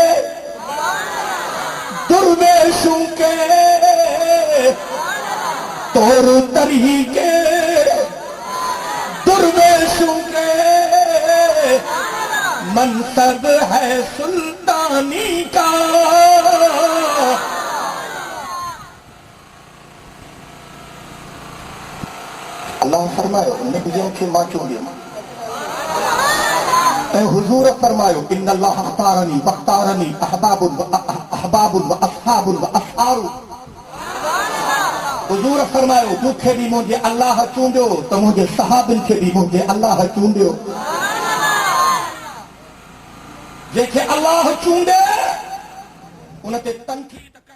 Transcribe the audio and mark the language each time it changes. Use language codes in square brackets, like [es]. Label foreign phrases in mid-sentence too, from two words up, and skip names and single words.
[ur] درویشوں کے طور طریقے درویشوں کے منصب ہے سلطانی کا [sd] अल्लाह फरमायो नबियों खे मां चूंडियो ऐं हुजूर फरमायो [ar] إن الله اختارني واختارني أحباب وأصحاب وأصهار [sd] हुजूर फरमायो मूंखे बि मुंहिंजे अल्लाह चूंडियो त मुंहिंजे सहाबनि खे बि मुंहिंजे अल्लाह चूंडियो जंहिंखे अल्लाह चूंडे उन ते तनक़ीद